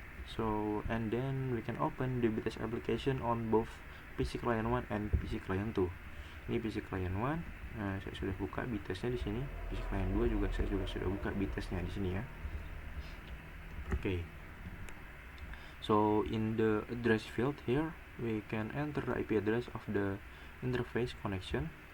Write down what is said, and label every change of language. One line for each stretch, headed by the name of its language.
English: So, and then we can open the btest application on both PC client 1 and PC client 2.
Indonesian: Ini PC client 1. Saya sudah buka btestnya di sini. PC client 2 juga saya juga sudah buka btestnya di sini ya.
English: Okay. So in the address field here, we can enter the IP address of the interface connection.